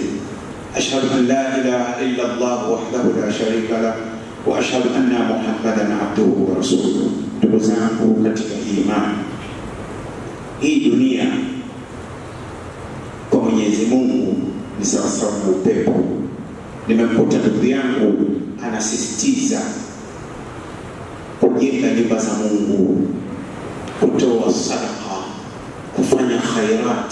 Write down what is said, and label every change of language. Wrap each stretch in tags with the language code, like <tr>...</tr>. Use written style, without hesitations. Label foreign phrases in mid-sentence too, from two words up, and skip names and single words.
<ar>أشهد أن لا إله إلا الله وحده لا شريك له وأشهد أن محمدا عبده ورسوله.</ar> <sw>ndugu zangu katika imani, hii dunia kwa Mwenyezi Mungu ni sawasawa na upepo. Nimemkuta ndugu yangu anasisitiza kujenga nyumba za Mungu, kutoa sadaka, kufanya khairat.</sw>